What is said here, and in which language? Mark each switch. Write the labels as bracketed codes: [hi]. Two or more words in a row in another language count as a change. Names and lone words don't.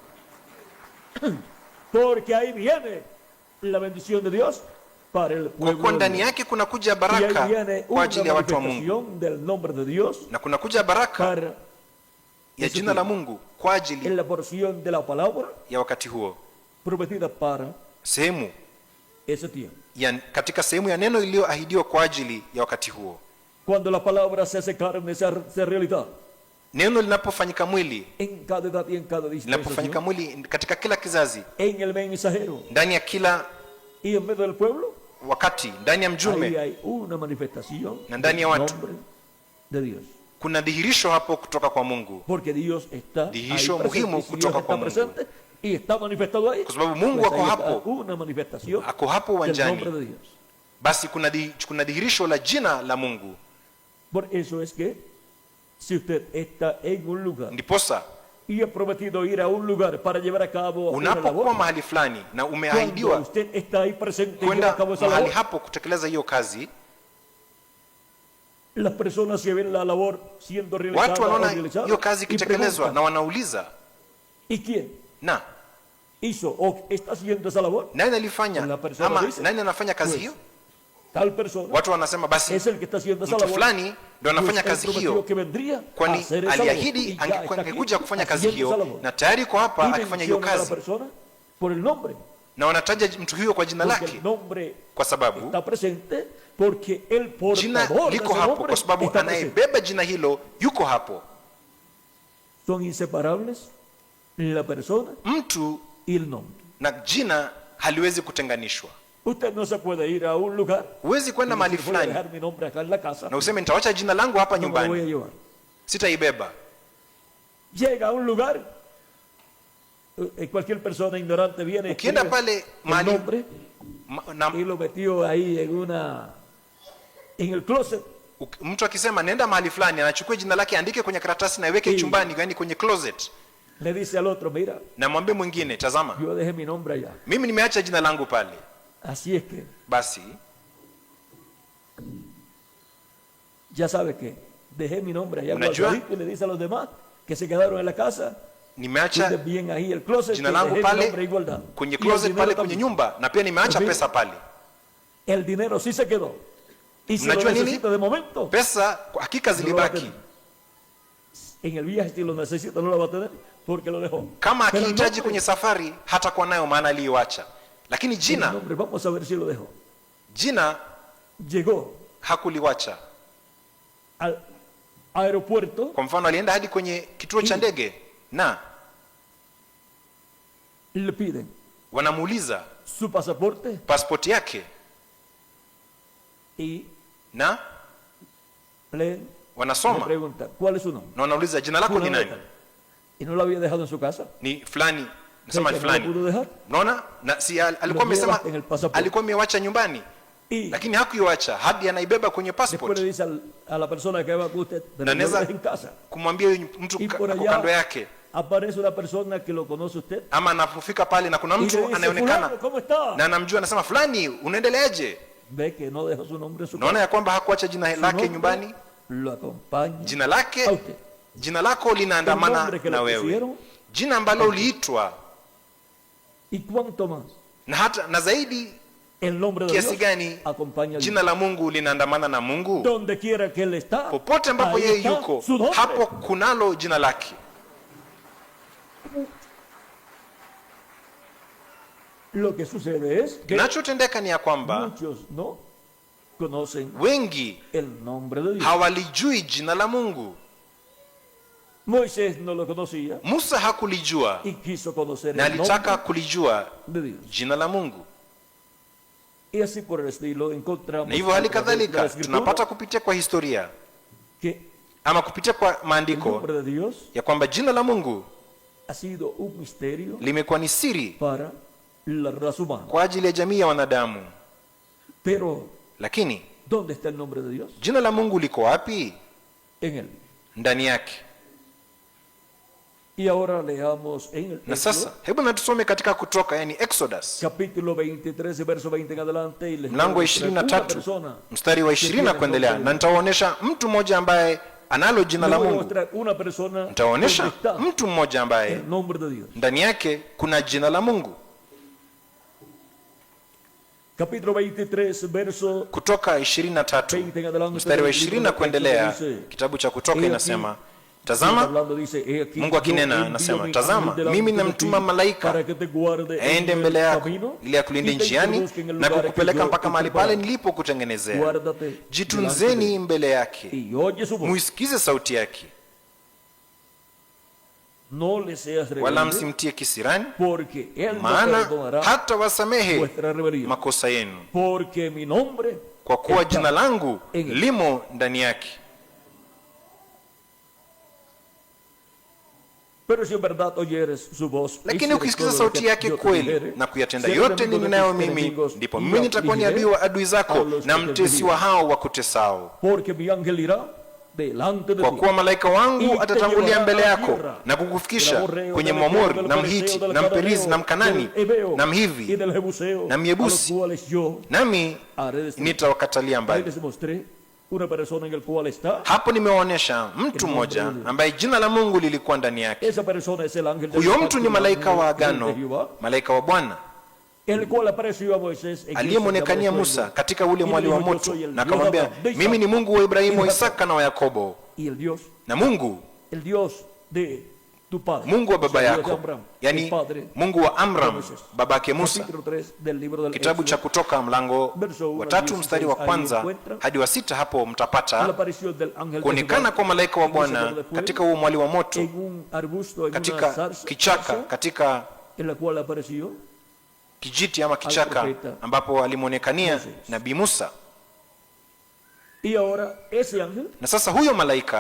[sw] Kwa kuwa ndani yake kuna kuja baraka kwa ajili ya watu wa Mungu, na kuna kuja baraka ya jina la Mungu kwa ajili ya wakati huo, sehemu katika sehemu ya neno iliyoahidiwa kwa ajili ya wakati huo. [es] Cuando la palabra se hace carne, se hace realidad. [sw] Neno linapofanyika mwili, [es] en cada edad y en cada [sw] linapofanyika mwili katika kila kizazi, [es] en el mensajero, [sw] ndani ya kila [es] y en medio del pueblo, [sw] wakati ndani ya mjumbe, [es] hay una manifestación [sw] na ndani ya watu [es] de Dios. [sw] Kuna dhihirisho hapo kutoka kwa Mungu, [es] porque Dios está [sw] dhihirisho muhimu kutoka kwa Mungu, [es] y está manifestado ahí, [sw] kwa sababu Mungu ako hapo, [es] una manifestación, [sw] ako hapo uwanjani. Basi kuna dhihirisho la jina la Mungu. [es] Por eso es que si usted está en un lugar, [sw] ndiposa [es] y ha prometido ir a un lugar para llevar a cabo [sw] unapokuwa mahali fulani na umeahidiwa [es] usted está ahí presente [sw] kwenda mahali hapo kutekeleza hiyo kazi, [es] las personas que ven la labor siendo realizada, [sw] watu wanaona hiyo kazi ikitekelezwa na wanauliza, [es] ¿y quién [sw] na [es] hizo o está haciendo esa labor? [sw] Nani alifanya ama nani anafanya kazi hiyo? [es] Tal persona, [sw] watu wanasema basi [es] es el que está haciendo esa [sw] mtu [es] labor, [sw] fulani ndio anafanya kazi hiyo, kwani aliahidi angekuja kufanya kazi hiyo, na tayari kwa hapa akifanya hiyo kazi, [es] por el nombre, [sw] na wanataja mtu huyo kwa jina lake, kwa sababu jina liko hapo, kwa sababu anayebeba jina hilo yuko hapo. [es] Son inseparables la persona, [sw] mtu [es] y el nombre, [sw] na jina haliwezi kutenganishwa. [es] Usted no se puede ir a un lugar, [sw] huwezi kwenda mahali fulani na useme nitawacha jina langu hapa nyumbani, sitaibeba. [es] Llega a un lugar, cualquier persona ignorante viene, [sw] ukienda pale mahali [es] y lo metió ahí en el closet. [sw] Mtu akisema nenda mahali fulani, anachukua jina lake andike kwenye karatasi na iweke chumbani, yani kwenye closet. [es] Le dice al otro, mira, [sw] na mwambie mwingine, tazama, [es] yo dejé mi nombre allá, [sw] mimi nimeacha jina langu pale. [es] Así es que [sw] basi [es] ya sabe que dejé mi nombre allá guardadito, y le dice a los demás que se quedaron en la casa, [sw] nimeacha [es] bien ahí el closet, [sw] jina langu pale kwenye closet pale kwenye nyumba, na pia nimeacha pesa pale. [es] El dinero sí se quedó, y si lo necesita de momento, [sw] pesa hakika zilibaki. [es] En el viaje si lo necesita no lo va a tener porque lo dejó. [sw] Kama akihitaji kwenye safari hata kwa nayo, maana aliyoacha. Lakini jina, [es] vamos a ver si lo dejó. [sw] Jina [es] llegó, [sw] hakuliwacha [es] al aeropuerto. [sw] Kwa mfano alienda hadi kwenye kituo cha ndege, na [es] le piden, [sw] wanamuuliza [es] su pasaporte, [sw] passport yake, [es] y [sw] na [es] leen, [sw] wanasoma, [es] pregunta, ¿cuál es su nombre? [sw] Na wanauliza jina lako ni nani? [es] y no lo había dejado en su casa. [sw] ni fulani, nasema [es] Que no lo [sw] fulani. [es] pudo dejar. [sw] Unaona? Na si alikuwa amesema [es] en el pasaporte. [sw] alikuwa amewacha nyumbani. [es] Y [sw] Lakini hakuiwacha hadi anaibeba kwenye [es] después [sw] passport. [es] le dice a la persona que va con usted, pero [sw] Na [es] no lo neza deje en casa. [sw] kumwambia huyu mtu [es] Y por [sw] ako kando [es] allá [sw] yake, [es] aparece una persona que lo conoce usted. [sw] ama anapofika pale na kuna [es] Y le [sw] mtu [es] dice, [sw] anayeonekana [es] "Fulano, ¿cómo está?" [sw] na anamjua, anasema fulani, unaendeleaje? [es] Ve que no dejó su nombre en su [sw] Unaona [es] casa. [sw] ya kwamba hakuacha jina [es] Su [sw] lake [es] nombre [sw] nyumbani. [es] lo acompaña [sw] Jina [es] a [sw] lake, [es] usted. [sw] jina lako [es] El [sw] linaandamana [es] nombre que [sw] na [es] le [sw] wewe, [es] pusieron, [sw] jina ambalo uliitwa, [es] y cuánto más. [sw] na hata na zaidi, [es] El nombre de [sw] kiasi [es] Dios [sw] gani [es] acompaña a [sw] jina la Mungu linaandamana na Mungu. [es] donde quiera que él está. [sw] Popote ambapo [es] ahí [sw] yeye [es] está [sw] yuko, [es] su nombre. [sw] hapo kunalo jina lake. [es] Lo que sucede es que [sw] Kinachotendeka ni ya kwamba [es] muchos no conocen [sw] wengi [es] el nombre de Dios. [sw] hawalijui jina la Mungu. [es] Moisés no lo conocía [sw] Musa hakulijua [es] y quiso conocer [sw] na [es] el [sw] alitaka [es] nombre [sw] kulijua [es] de Dios. [sw] jina la Mungu. [es] Y así por el estilo encontramos [sw] Na hivyo hali [es] a través de la [sw] kadhalika [es] Escritura [sw] tunapata kupitia kwa historia [es] que [sw] ama kupitia kwa [es] el [sw] maandiko [es] nombre de Dios [sw] ya kwamba jina la Mungu [es] ha sido un misterio [sw] limekuwa ni siri [es] para la raza humana. [sw] kwa ajili ya jamii ya wanadamu. [es] Pero [sw] Lakini [es] ¿dónde está el nombre de Dios? [sw] jina la Mungu liko wapi? [es] En él. [sw] Ndani yake. [es] Y ahora leamos en el [sw] Na [es] Éxodo, [sw] sasa hebu na tusome katika Kutoka, yani Exodus [es] capítulo 23, verso 20 en adelante, y les voy a [sw] mlango wa [es] mostrar una [sw] 23 [es] persona [sw] mstari wa 20 na kuendelea, na nitawaonyesha mtu mmoja ambaye analo jina [es] Les [sw] la [es] voy a [sw] Mungu. [es] mostrar una persona [sw] Nitawaonyesha [es] donde está [sw] mtu mmoja ambaye [es] el nombre de Dios. [sw] ndani yake kuna jina la Mungu. [es] Capítulo 23, verso [sw] Kutoka 23 [es] 20 en adelante, [sw] mstari wa [es] del libro [sw] 20 na [es] de [sw] kuendelea, [es] Éxodo dice, [sw] kitabu cha Kutoka [es] "He aquí, [sw] inasema, [es] Sigue [sw] tazama, [es] hablando, dice, "He aquí, [sw] Mungu [es] yo [sw] akinena [es] envío [sw] anasema, [es] mi [sw] tazama, [es] ángel delante [sw] mimi [es] de [sw] namtuma [es] ti [sw] malaika [es] para que te guarde en [sw] aende [es] el [sw] mbele yako [es] camino [sw] ili akulinde [es] y te [sw] njiani [es] introduzca en el [sw] na [es] lugar que [sw] kukupeleka [es] yo [sw] mpaka [es] te [sw] mahali pale [es] preparo. [sw] nilipokutengenezea. [es] Guárdate delante de [sw] Jitunzeni [es] él [sw] mbele yake, [es] y oye su voz. [sw] muisikize sauti yake, [es] No le seas [sw] wala [es] rebelde, [sw] msimtie kisirani, [es] porque él no [sw] maana [es] perdonará [sw] hata wasamehe [es] vuestra rebelión. [sw] makosa yenu, [es] Porque mi nombre [sw] kwa kuwa [es] está [sw] jina langu [es] en él. [sw] limo ndani yake. [es] Pero si en verdad oyeres su voz, [sw] Lakini [es] hicieres [sw] ukisikiza [es] todo lo que [sw] sauti yake [es] yo te [sw] kweli [es] dijere, [sw] na kuyatenda [es] serás [sw] yote [es] enemigo de [sw] ninenayo [es] tus [sw] mimi, [es] enemigos, [sw] ndipo [es] y [sw] mimi nitakuwa ni [es] afligiré [sw] adui wa adui [es] a [sw] zako [es] los [sw] na [es] que te [sw] mtesi [es] afligen. [sw] wa hao wakutesao. [es] Porque mi ángel irá delante de [sw] Kwa [es] ti. [sw] kuwa malaika [es] Y [sw] wangu [es] te [sw] atatangulia [es] llevará [sw] mbele [es] a [sw] yako [es] tierra [sw] na [es] del [sw] kukufikisha [es] amorreo, [sw] kwenye [es] del [sw] Mwamori [es] Eteo, [sw] na [es] del [sw] Mhiti [es] Ferezeo, [sw] na [es] del [sw] Mperizi na [es] Cananeo, [sw] Mkanani [es] del Ebeo [sw] na [es] y [sw] Mhivi [es] del Jebuseo, [sw] na [es] a los [sw] Myebusi, [es] cuales yo [sw] nami [es] haré destruir. [sw] nitawakatalia [es] Ahí [sw] mbali. [es] les mostré una persona en el cual está. [sw] Hapo nimewaonyesha mtu mmoja ambaye jina la Mungu lilikuwa ndani yake. [es] Esa persona es el ángel del [sw] Huyo [es] pacto [sw] mtu ni malaika wa [es] de [sw] agano, [es] Jehová, [sw] malaika wa Bwana [es] el cual apareció a Moisés en [sw] aliyemwonekania [es] ese [sw] Musa [es] llamado [sw] katika ule [es] y le [sw] mwali wa [es] dijo, "Yo [sw] moto, [es] soy el [sw] na [es] Dios de [sw] akamwambia, [es] Abraham, de Isaac [sw] mimi ni Mungu wa Ibrahimu, wa [es] y de [sw] Isaka na wa Yakobo. [es] y el Dios, [sw] Na Mungu, [es] el Dios de tu padre, [sw] Mungu wa [es] o sea, [sw] baba [es] Dios de [sw] yako, [es] Abraham, el [sw] yani [es] padre [sw] Mungu wa Amram, [es] Moisés." [sw] babake Musa. [es] Capítulo 3 del libro del [sw] Kitabu cha [es] Éxodo, [sw] Kutoka mlango [es] Verso [sw] wa 3 mstari wa [es] 16 [sw] kwanza [es] ahí encuentra [sw] hadi wa 6, hapo [es] la [sw] mtapata [es] aparición del ángel de [sw] kuonekana [es] Jehová [sw] kwa malaika wa [es] en ese [sw] Bwana [es] horno de fuego, [sw] katika huo mwali wa moto, [es] en un arbusto, en una [sw] katika [es] zarza, [sw] kichaka, katika [es] en la cual apareció [sw] kijiti ama kichaka, [es] profeta [sw] ambapo alimwonekania [es] Moses. [sw] Nabii Musa. [es] y ahora ese ángel [sw] Na sasa huyo malaika